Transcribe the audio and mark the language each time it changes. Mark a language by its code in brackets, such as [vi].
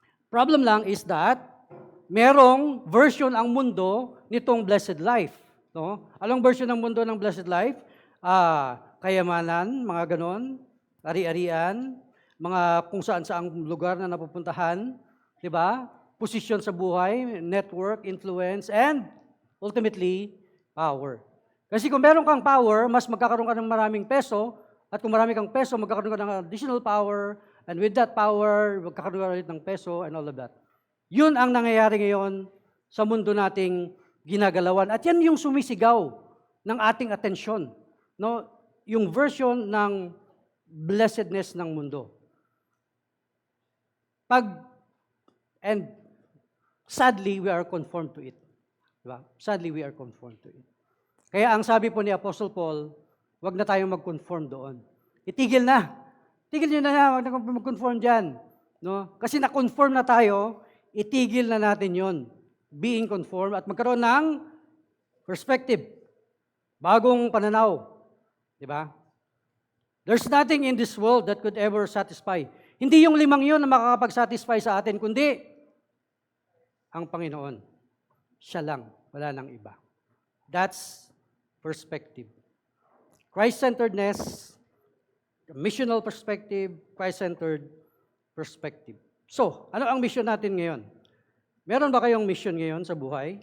[tl] Problem lang is that merong version ang mundo nitong blessed life. No? Anong version ng mundo ng blessed life? Kayamanan, mga ganon, ari-arian, mga kung saan-saang lugar na napupuntahan, di ba? Posisyon sa buhay, [en] network, influence, and ultimately, power. [tl] Kasi kung meron kang power, mas magkakaroon ka ng maraming peso, at kung marami kang peso, magkakaroon ka ng additional power, and with that power, magkakaroon ka ulit ng peso, and all of that. Yun ang nangyayari ngayon sa mundo nating ginagalawan. At yan yung sumisigaw ng ating atensyon. No? Yung version ng blessedness ng mundo. [en] And sadly, we are conformed to it. Diba? Sadly, we are conformed to it. [tl] Kaya ang sabi po ni Apostle Paul, wag na tayong mag-conform doon. Itigil na. Tigil nyo na, wag na mag-conform dyan. No? Kasi na-conform na tayo, itigil na natin yon. Being conformed at magkaroon ng perspective. bagong pananaw. Di ba? [en] There's nothing in this world that could ever satisfy. [tl] Hindi yung 5 yun na makakapag-satisfy sa atin, kundi ang Panginoon. Siya lang, wala nang iba. [en] That's perspective. Christ-centeredness, missional perspective, Christ-centered perspective. [tl] So, ano ang mission natin ngayon? Meron ba kayong mission ngayon sa buhay?